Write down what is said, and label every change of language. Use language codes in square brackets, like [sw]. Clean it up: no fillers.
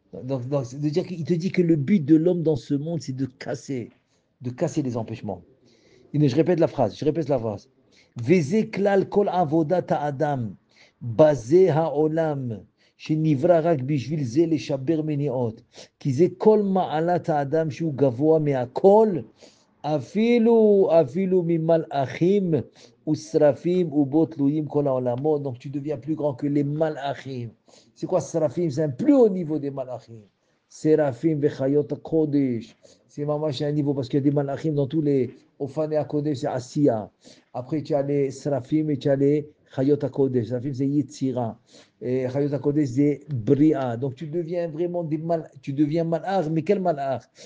[fr] Donc, c'est de dire qu'il te dit que le but de l'homme dans ce monde, c'est de casser les empêchements. Je répète la phrase. [he] Veze klal kol avodat ha'adam, baze ha'olam, שנברא רק בשביל זה לשבר מניעות. כי זה כל מעלת האדם שהוא גבוה מהכל, אפילו ממלאכים ושרפים ובו תלויים כל העולמות. [fr] Donc tu deviens plus grand que les malachim. C'est quoi srafim? C'est un plus haut niveau des malachim. Sérafim vechayot kodesh. C'est mamash un niveau parce qu'il y a des malachim dans tous les Ophane Kodesh, c'est Asiya. Après tu as les srafim et tu as les chayot kodesh. Srafim c'est Yitzira. Et chayot kodesh c'est Bria. Donc tu deviens vraiment tu deviens malach, mais quel malach?